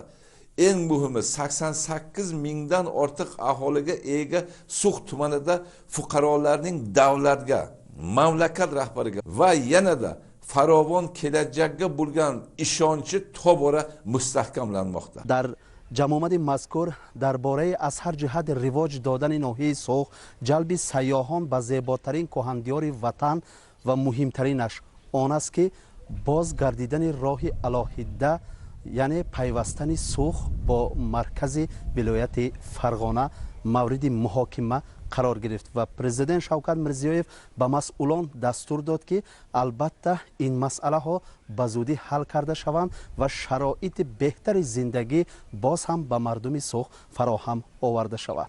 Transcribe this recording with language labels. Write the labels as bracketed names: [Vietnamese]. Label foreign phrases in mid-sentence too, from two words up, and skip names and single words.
[Uzbek] Eng muhimi 88 mingdan ortiq aholiga ega So'x tumanida fuqarolarning davlatga, mamlakat rahbariga va yanada farovon kelajakka bo'lgan ishonchi tobora mustahkamlanmoqda. [Tajik] Dar ҷамомади мазкур дар бораи аз ҳар ҷиҳат ривоҷ додани ноҳияи Соғ, ҷалби сайёҳон ба зеботарин кӯҳандиёри ватан ва муҳимтаринаш он аст ки бозгардидани роҳи алоҳида, яъне пайвастани Соғ бо маркази вилояти Фарғона мавриди муҳокима қарор гирифт ва президент Шавкат Мирзиёев ба масъулон дастур дод ки албатта ин масъалаҳо ба зудӣ ҳал карда шаванд ва шароити беҳтари зиндагӣ боз ҳам ба мардуми Соғ фароҳам оварда шавад.